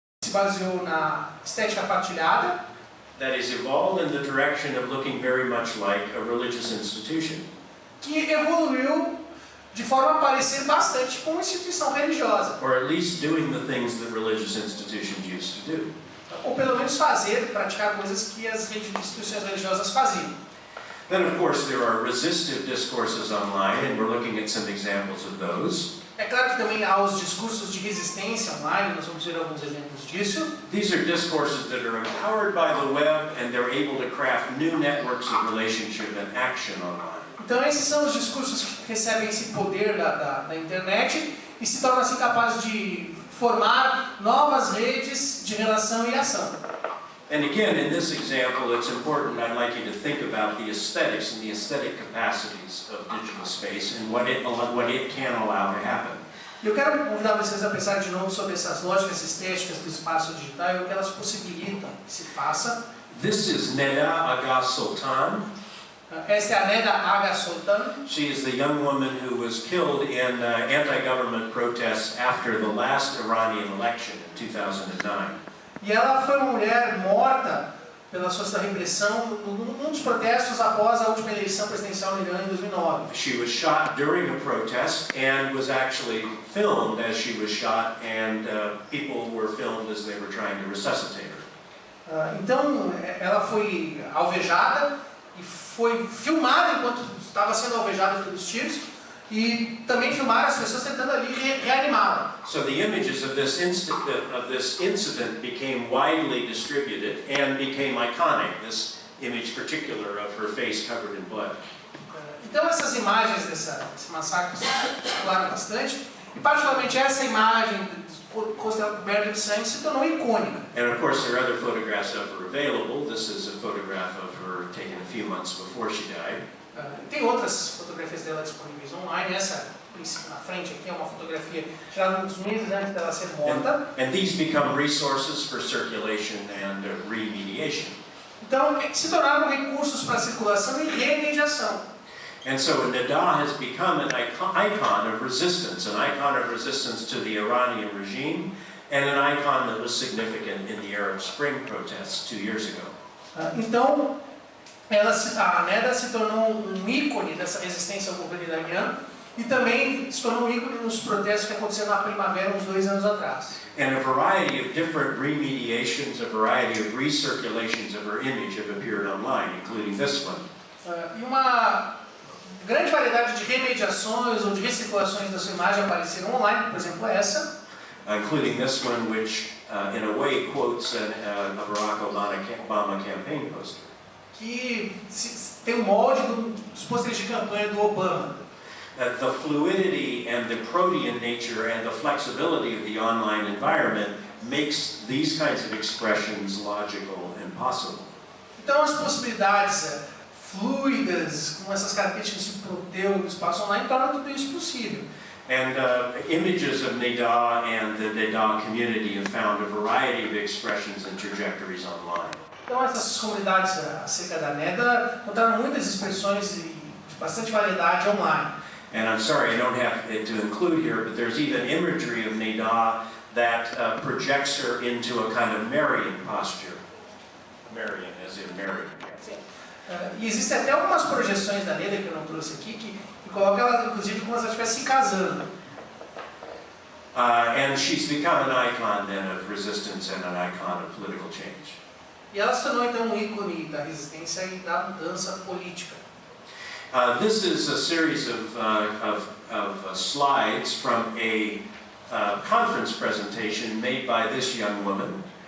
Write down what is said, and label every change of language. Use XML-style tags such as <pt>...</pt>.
<pt>baseou na estética partilhada,</pt> <en>that is evolved in the direction of looking very much like a religious institution.</en> <pt>que evoluiu de forma a parecer bastante com uma instituição religiosa.</pt> <en>Or at least doing the things that religious institutions used to do.</en> <pt>Ou pelo menos fazer, praticar coisas que as instituições religiosas faziam.</pt> <en>Then, of course, there are resistive discourses online, and we're looking at some examples of those.</en> <pt>É claro que também há os discursos de resistência online, nós vamos ver alguns exemplos disso.</pt> <en>These are discourses that are empowered by the web, and they're able to craft new networks of relationship and action online.</en> <pt>Então esses são os discursos que recebem esse poder da internet e se tornam assim capazes de formar novas redes de relação e ação.</pt> <en>And again, in this example, it's important, I'd like you to think about the aesthetics and the aesthetic capacities of digital space and what it can allow to happen.</en> <pt>Eu quero convidar vocês a pensar de novo sobre essas lógicas estéticas do espaço digital e o que elas possibilitam que se faça.</pt> <en>This is Neda Aga Sultan.</en> <pt>Esta é a Neda Aga Sultan.</pt> <en>She is the young woman who was killed in anti-government protests after the last Iranian election in 2009.</en> <pt>E ela foi uma mulher morta pelas forças da repressão num dos protestos após a última eleição presidencial no Irã em 2009.</pt> <en>She was shot during a protest and was actually filmed as she was shot, and people were filmed as they were trying to resuscitate her.</en> <pt>Então, ela foi alvejada e foi filmada enquanto estava sendo alvejada pelos tiros e também filmaram as pessoas tentando ali reanimá-la.</pt> <en>So the images of this incident became widely distributed and became iconic. This image particular of her face covered in blood.</en> <pt>Então essas imagens desse massacre circularam bastante e particularmente essa imagem coberta de sangue se tornou icônica.</pt> <en>And of course there are other photographs of her available. This is a photograph of her taken a few months before she died.</en> <pt>Tem outras fotografias dela disponíveis online. Essa na frente aqui é uma fotografia tirada uns meses antes dela ser morta.</pt> <en>And these become resources for circulation and remediation.</en> <pt>Então se tornaram recursos para circulação e remediação.</pt> <en>And so Neda has become an icon of resistance to the Iranian regime, and an icon that was significant in the Arab Spring protests 2 years ago.</en> <pt>Então a Neda se tornou ícone dessa resistência ao governo iraniano e também se tornou ícone nos protestos que aconteceram na primavera uns 2 anos atrás.</pt> <en>And a variety of different remediations, a variety of recirculations of her image have appeared online, including this one.</en> <pt>E uma grande variedade de remediações ou de recirculações da sua imagem apareceram online, por exemplo essa.</pt> <en>Including this one, which in a way quotes a Barack Obama campaign poster.</en> <pt>Que tem o molde dos pôsteres de campanha do Obama.</pt> <en>The fluidity and the protean nature and the flexibility of the online environment makes these kinds of expressions logical and possible.</en> <pt>Então as possibilidades fluidas, com essas características de proteus do espaço online, tornam tudo isso possível.</pt> <en>And images of Neda and the Neda community have found a variety of expressions and trajectories online.</en> <pt>Então essas comunidades acerca da Neda encontraram muitas expressões de bastante variedade online.</pt> <en>And I'm sorry I don't have it to include here, but there's even imagery of Neda that projects her into a kind of Marian posture. Marian, as in Marian.</en> <pt>Sim. E existem até algumas projeções da Neda que eu não trouxe aqui, que coloca ela inclusive como se ela estivesse se casando.</pt> <en>And she's become an icon then of resistance and an icon of political change.</en> <pt>E ela se tornou então um ícone da resistência e da mudança política.</pt> <en>This is a series of slides from a conference presentation made by this young woman.</en>